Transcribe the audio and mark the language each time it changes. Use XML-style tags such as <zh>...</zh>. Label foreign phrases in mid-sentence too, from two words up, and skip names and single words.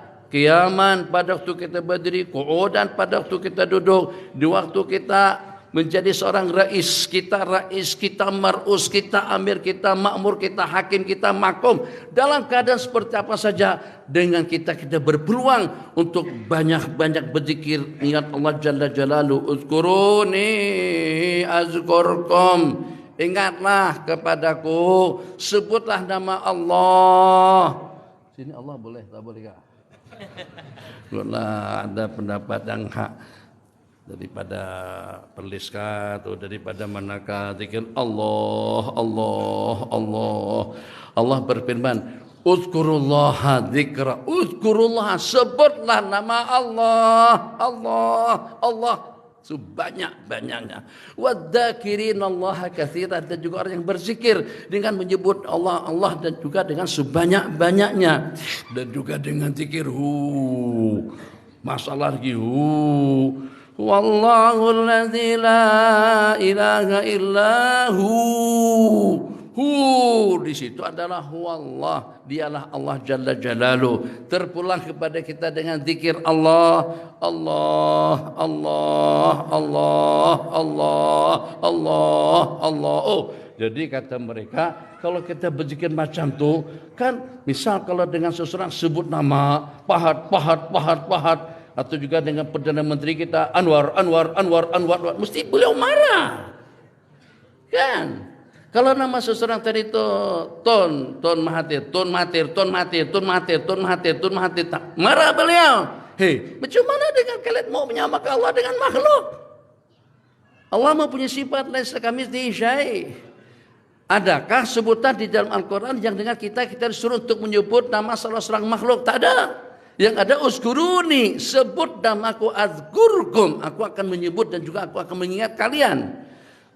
<ms>Qiyaman pada waktu kita berdiri, qu'udan pada waktu kita duduk, di waktu kita menjadi seorang rais kita mar'us, kita amir, kita makmur, kita hakim, kita makum, dalam keadaan seperti apa saja, dengan kita berpeluang untuk banyak-banyak berzikir, ingat Allah</ms> <ar>جل جلاله. اذكروني أذكركم,</ar> <ms>ingatlah kepadaku, sebutlah nama Allah. Sini Allah boleh, tak boleh kah? Boleh, ada pendapat yang hak daripada perliskah atau daripada manakah zikir Allah, Allah, Allah. Allah berfirman,</ms> <ar>اذكروا الله ذكرا,</ar> <ms>uzkurullah, sebutlah nama Allah, Allah, Allah sebanyak-banyaknya.</ms> <ar>والذاكرين الله كثيرا,</ar> <ms>dan juga orang yang berzikir dengan menyebut Allah, Allah, dan juga dengan sebanyak-banyaknya, dan juga dengan zikir masalah lagi</ms> <ar>والله الذي لا إله إلا هو.</ar> <ms>Di situ adalah huwallah, dialah Allah</ms> <ar>جل جلاله.</ar> <ms>Terpulang kepada kita dengan zikir Allah, Allah, Allah, Allah, Allah, Allah, Allah. Jadi kata mereka, kalau kita berzikir macam tu, kan misal kalau dengan seseorang sebut nama Pahat, atau juga dengan Perdana Menteri kita Anwar, mesti beliau marah. Kan? Kalau nama seseorang tadi itu Tun Mahathir, marah beliau. Hei, macam mana dengan kalian mau menyamakan Allah dengan makhluk? Allah mempunyai sifat</ms> <ar>ليس كمثله شيء'.</ar> <ms>Adakah sebutan di dalam Al-Quran yang dengan kita disuruh untuk menyebut nama salah seorang makhluk? Tak ada. Yang ada uzkuruni, sebut namaku, azkurkum, aku akan menyebut dan juga aku akan mengingat kalian.</ms>